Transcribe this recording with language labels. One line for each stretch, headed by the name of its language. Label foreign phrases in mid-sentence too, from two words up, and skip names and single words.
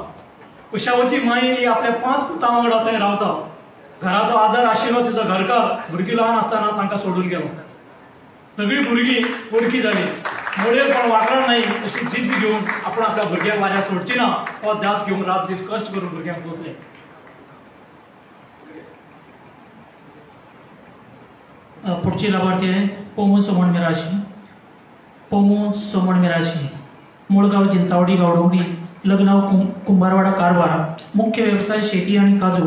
Konkani: कुशावती माई ही आपल्या 5 पुतां वांगडा थंय रावता. घराचो आदार आशिल्लो तिचो घरकार भुरगीं ल्हान आसतना तांकां सोडून गेलो. सगळीं भुरगीं वळखी जालीं. मोडेर पण वाकड नाही अशी जिद्द घेवन आपण आपल्या भुरग्यांक वाऱ्यार सोडची ना हो ध्यास घेवन रात दीस कश्ट करून भुरग्यांक पोसले.
Marathi: पुढची लाभार्थी आहे पोमो सोमण मिराशी. पोमो सोमण मिराशी मूळगाव जिंतावडी गावडोंगरी. लग्नाव कुंभारवाडा कारवार. मुख्य व्यवसाय शेती आणि काजू.